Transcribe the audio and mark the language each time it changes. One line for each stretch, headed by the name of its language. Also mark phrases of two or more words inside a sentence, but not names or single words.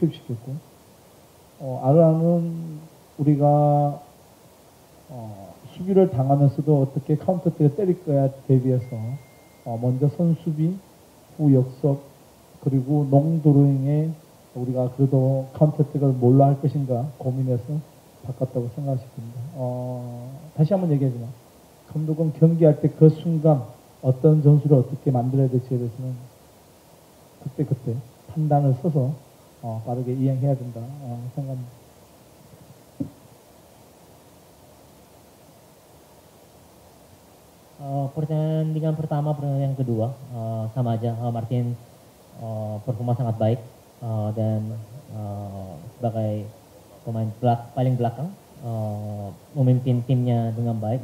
Korean: 투입시켰고, 아르아는 우리가 수비를 당하면서도 어떻게 카운터택을 때릴 거야 대비해서 먼저 선수비, 후 역습, 그리고 롱드로잉에 우리가 그래도 카운터택을 뭘로 할 것인가 고민해서 바꿨다고 생각했습니다. 다시 한번 얘기하지만 감독은 경기할 때 그 순간 어떤 전술을 어떻게 만들어야 될지에 대해서는 그때 판단을 써서 빠르게 이행해야 된다 생각합니다.
Indonesian: Pertandingan pertama, pertandingan yang kedua sama aja. Martin performa sangat baik dan sebagai pemain paling belakang memimpin timnya dengan baik.